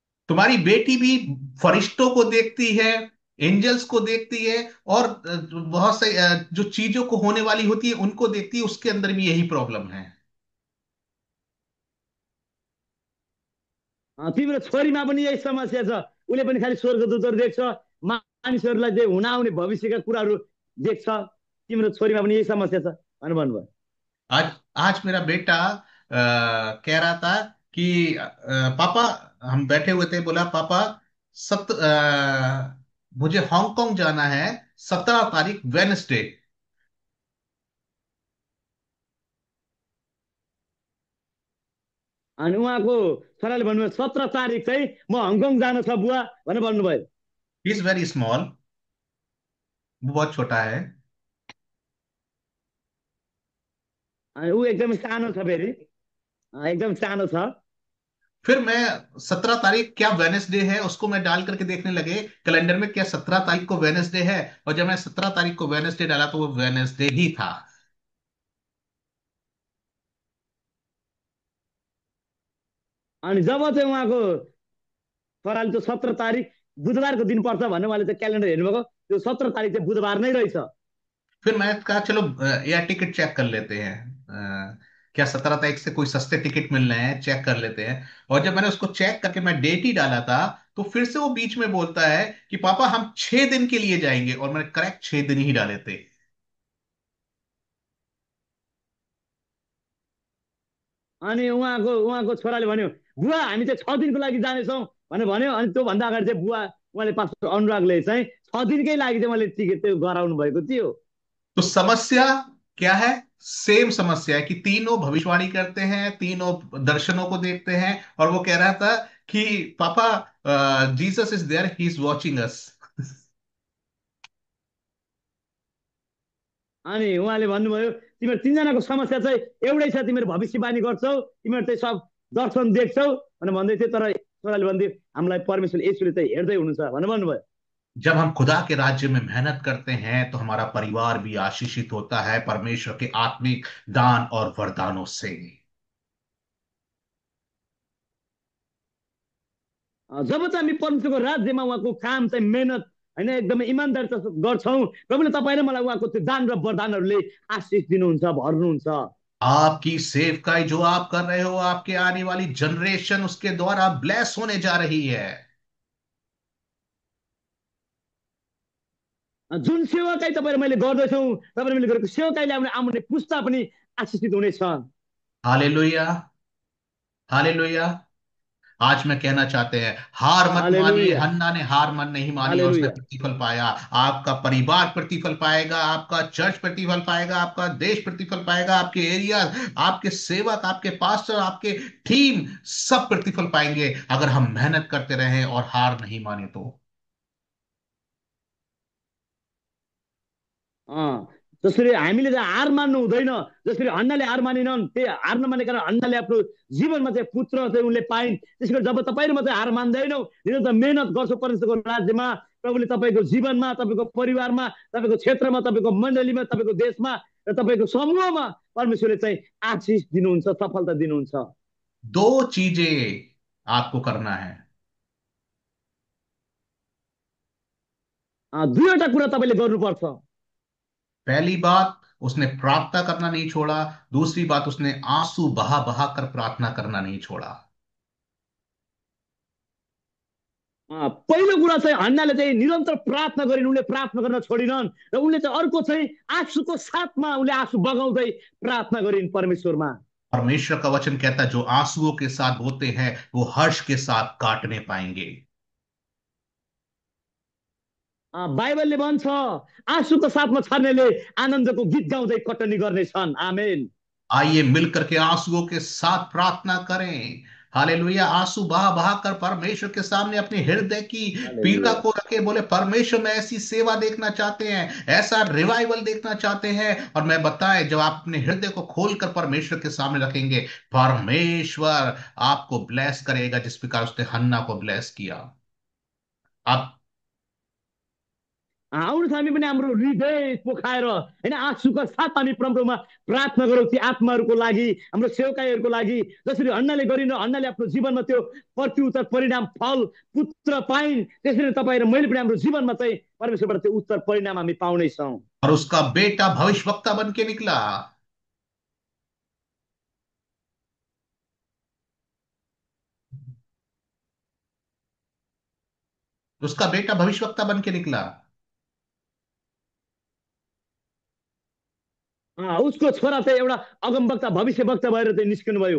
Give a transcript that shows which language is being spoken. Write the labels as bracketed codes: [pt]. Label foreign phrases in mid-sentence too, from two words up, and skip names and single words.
[hi] तुम्हारी बेटी भी फरिश्तों को देखती है, एंजल्स को देखती है, और बहुत से जो चीजों को होने वाली होती है उनको देखती है। उसके अंदर भी यही प्रॉब्लम है। [ne] तिम्रो छोरीमा पनि यही समस्या छ। उसले पनि खालि स्वर्गदूतहरू देख्छ, मानिसहरूलाई जे हुन आउने भविष्यका कुराहरू देख्छ। तिम्रो छोरीमा पनि यही समस्या छ भनेर भन्नुभयो। [hi] आज आज मेरा बेटा कह रहा था कि पापा, हम बैठे हुए थे, बोला पापा, मुझे हांगकांग जाना है 17 तारीख वेनसडे। [ne] अनि उहाँको छोराले भन्नुभयो 17 तारिक चाहिँ म हङकङ जानु छ बुवा भनेर भन्नुभयो। [en] is very small, [hi] वो बहुत छोटा है। [ne] अनि ऊ एकदमै सानो छ फेरि, एकदम सानो छ। [hi] फिर मैं 17 तारीख क्या वेनेसडे है उसको मैं डाल करके देखने लगे कैलेंडर में, क्या 17 तारीख को वेनेसडे है। और जब मैं 17 तारीख को वेनेसडे डाला तो वो वेनेसडे ही था। [ne] अनि जब चाहिँ उहाँको छोराले त्यो 17 तारिक बुधबारको दिन पर्छ भनेर उहाँले चाहिँ क्यालेन्डर हेर्नुभएको, त्यो 17 तारिक चाहिँ बुधबार नै रहेछ। [hi] फिर मैं कहा चलो [en] air ticket [hi] चेक कर लेते हैं, क्या 17 तारीख से कोई सस्ते टिकट मिल रहे हैं, चेक कर लेते हैं। और जब मैंने उसको चेक करके मैं डेट ही डाला था, तो फिर से वो बीच में बोलता है कि पापा हम 6 दिन के लिए जाएंगे, और मैंने करेक्ट 6 दिन ही डाले थे। [ne] अनि उहाँको छोराले भन्यो बुवा हामी चाहिँ 6 दिनको लागि जानेछौँ भनेर भन्यो। अनि त्योभन्दा अगाडि चाहिँ बुवा उहाँले पास्टर अनुरागले चाहिँ 6 दिनकै लागि चाहिँ उहाँले टिकट त्यो गराउनु भएको थियो। [hi] तो समस्या क्या है? सेम समस्या है कि तीनों भविष्यवाणी करते हैं, तीनों दर्शनों को देखते हैं, और वो कह रहा था कि पापा, [en] Jesus is there, he is watching us. [ne] अनि उहाँले भन्नुभयो तिमीहरू तिनजनाको समस्या चाहिँ एउटै छ, तिमीहरू भविष्यवाणी गर्छौ, तिमीहरू चाहिँ सब दर्शन देख्छौ भनेर भन्दै थियो। तर छोराले भन्थ्यो हामीलाई परमेश्वर येशूले चाहिँ हेर्दै हुनुहुन्छ भनेर भन्नुभयो। [hi] जब हम खुदा के राज्य में मेहनत करते हैं तो हमारा परिवार भी आशीषित होता है परमेश्वर के आत्मिक दान और वरदानों से। [ne] जब चाहिँ हामी परमेश्वरको राज्यमा उहाँको काम चाहिँ मेहनत होइन एकदमै इमान्दारी गर्छौँ, प्रभुले तपाईँ र मलाई उहाँको त्यो दान र वरदानहरूले आशिष दिनुहुन्छ, भर्नुहुन्छ। [hi] आपकी सेवकाई जो आप कर रहे हो, आपके आने वाली जनरेशन उसके द्वारा ब्लेस होने जा रही है। [ne] जुन सेवाकाई तपाईँ र मैले गर्दैछौँ, तपाईँ मैले गरेको सेवाकाईले आउने आउने पुस्ता पनि आशिषित हुनेछन्। [hi] हालेलुया, हालेलुया। आज मैं कहना चाहते हैं, हार मत मानिए। हालेलुया, हन्ना ने हार मन नहीं मानी और उसने हालेलुया। प्रतिफल पाया। आपका परिवार प्रतिफल पाएगा, आपका चर्च प्रतिफल पाएगा, आपका देश प्रतिफल पाएगा, आपके एरिया, आपके सेवक, आपके पास्टर, आपके टीम सब प्रतिफल पाएंगे, अगर हम मेहनत करते रहें और हार नहीं माने तो। [ne] अँ, जसरी हामीले चाहिँ हार मान्नु हुँदैन, जसरी हन्नाले हार मानिनन्, त्यही हार नमाने कारण हन्नाले आफ्नो जीवनमा चाहिँ पुत्र चाहिँ उनले पाइन्। त्यसै गरी जब तपाईँ र म चाहिँ हार मान्दैनौ, निरन्तर मेहनत गर्छौँ परमेश्वरको राज्यमा, प्रभुले तपाईँको जीवनमा, तपाईँको परिवारमा, तपाईँको क्षेत्रमा, तपाईँको मण्डलीमा, तपाईँको देशमा र तपाईँको समूहमा परमेश्वरले चाहिँ आशिष दिनुहुन्छ, सफलता दिनुहुन्छ। [hi] दो चीजें आपको करना है। [ne] दुईवटा कुरा तपाईँले गर्नुपर्छ। [hi] पहली बात, उसने प्रार्थना करना नहीं छोड़ा। दूसरी बात, उसने आंसू बहा बहा कर प्रार्थना करना नहीं छोड़ा। [ne] पहिलो कुरा चाहिँ हन्नाले चाहिँ निरन्तर प्रार्थना गरिन्, उनले प्रार्थना गर्न छोडिनन्, र उनले चाहिँ अर्को चाहिँ आँसुको साथमा उनले आँसु बगाउँदै प्रार्थना गरिन् परमेश्वरमा। [hi] परमेश्वर का वचन कहता है, जो आंसुओं के साथ बोते हैं वो हर्ष के साथ काटने पाएंगे। [ne] बाइबलले भन्छ आँसुको साथमा छर्नेले आनन्दको गीत गाउँदै कटनी गर्नेछन्। [hi] आमेन। आइए मिलकर के आंसुओं के साथ प्रार्थना करें। हालेलुया। आंसू बहा बहा कर परमेश्वर के सामने अपने हृदय की पीड़ा हालेलुया। को रखे, बोले परमेश्वर मैं ऐसी सेवा देखना चाहते हैं, ऐसा रिवाइवल देखना चाहते हैं। और मैं बताएं, जब आप अपने हृदय को खोलकर परमेश्वर के सामने रखेंगे, परमेश्वर आपको ब्लेस करेगा, जिस प्रकार उसने हन्ना को ब्लेस किया। आप [ne] आउनुहोस् हामी पनि हाम्रो हृदय पोखाएर होइन आँसुका साथ हामी परमप्रभुमा प्रार्थना गरौँ ती आत्माहरूको लागि, हाम्रो सेवकाईहरूको लागि। जसरी हन्नाले गरिन, हन्नाले आफ्नो जीवनमा त्यो प्रत्युत्तर परिणाम फल पुत्र पाइन्, त्यसरी नै तपाईँ र मैले पनि हाम्रो जीवनमा चाहिँ परमेश्वरबाट त्यो उत्तर परिणाम हामी पाउनेछौँ। [hi] और उसका बेटा भविष्यवक्ता बन के निकला। उसका बेटा भविष्यवक्ता बन के निकला। [ne] उसको छोरा चाहिँ एउटा अगमवक्ता भविष्यवक्ता भएर चाहिँ निस्कनु भयो।